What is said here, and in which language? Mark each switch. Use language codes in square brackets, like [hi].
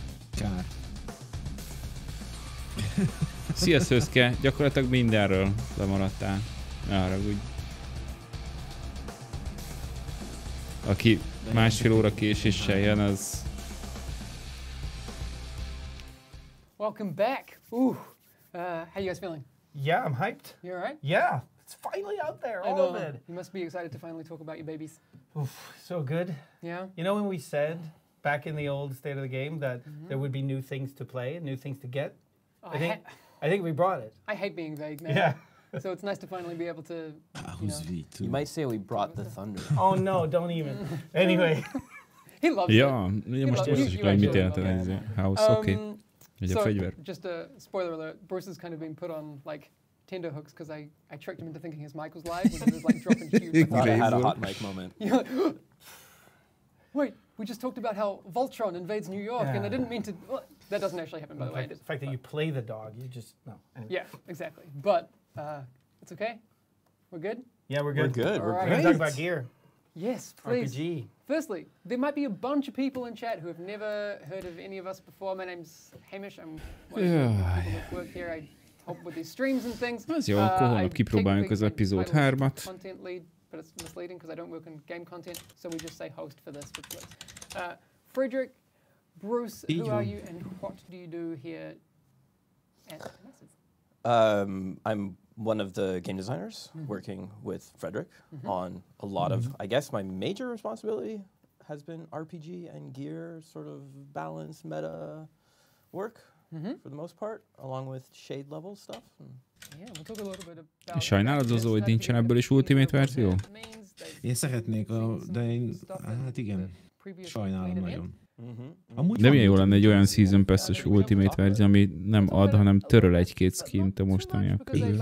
[hu] Kár. Szia Szőszke, gyakorlatilag mindenről lemaradtál. Ne haragudj. Aki másfél óra késéssel jön, az... [en] Welcome back. Ooh, how you guys feeling? Yeah, I'm hyped. You alright? Yeah, it's finally out there, all of it. You must be excited to finally talk about your babies. Oof, so good. Yeah? You know when we said back in the old State of the Game that there would be new things to play, new things to get? I think we brought it. I hate being vague, man. Yeah. So it's nice to finally be able to, you know. You might say we brought the thunder. Oh no, don't even. Anyway. He loves ja, it. [hu] Ja, most értjük meg, mit jelent ez a house, oké. Egy a fegyver. [en] Just a spoiler alert, Bruce has kind of been put on, like, Tinder hooks because I tricked him into thinking his mic was live when he was, like, dropping cues. I thought I had a hot mic moment. Wait, we just talked about how Voltron invades New York, and I didn't mean to... Well, that doesn't actually happen, by the way. The fact that you play the dog, you just... No. Anyway. Yeah, exactly. But it's okay? We're good? Yeah, we're good. We're good. We're going to talk about gear. Yes, please. RPG. Firstly, there might be a bunch of people in chat who have never heard of any of us before. My name's Hamish. I'm one of the people that work here. I help with these streams and things. [hu] Az jó, akkor holnap kipróbáljuk az epizód 3-at. [en] Content lead, but it's misleading because I don't work on game content, so we just say host for this. Frederick, Bruce, who are you and what do you do here at Massive? I'm one of the game designers working with Frederick on a lot of, I guess my major responsibility has been RPG and gear sort of balance meta work for the most part, along with shade level stuff. Yeah, we'll talk a little bit about. [hu] Sajnálod, Zozó, hogy nincsen ebből is Ultimate verzió? Én szeretnék, de én, hát igen, sajnálom nagyon. De milyen jó lenne egy olyan Season Pass-es Ultimate verzió, ami nem ad, hanem töröl egy-két skint a mostaniak közül.